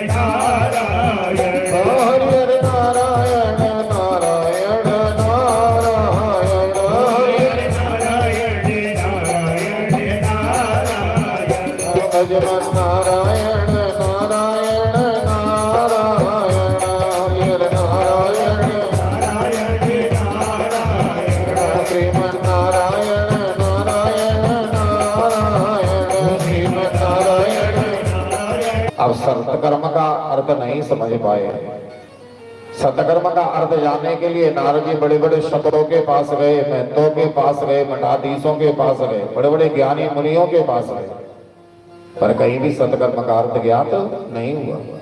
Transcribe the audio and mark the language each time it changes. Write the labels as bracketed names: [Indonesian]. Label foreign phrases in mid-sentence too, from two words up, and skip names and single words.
[Hindi] नारायण हरि हर नारायण नारायण नारायण हरि हर नारायण नारायण नारायण भजमन नारायण नारायण नारायण हरि हर नारायण नारायण नारायण श्रीमन नारायण नारायण नारायण श्रीमन नारायण नारायण। अब सत्कर्म का अर्थ नहीं समझ पाए। सत्कर्म का अर्थ जानने के लिए नारद जी बड़े बड़े शतरों के पास गए, महंतों के पास गए, मठाधीशों के पास गए, बड़े बड़े ज्ञानी मुनियों के पास गए, पर कहीं भी सत्कर्म का अर्थ ज्ञात नहीं हुआ।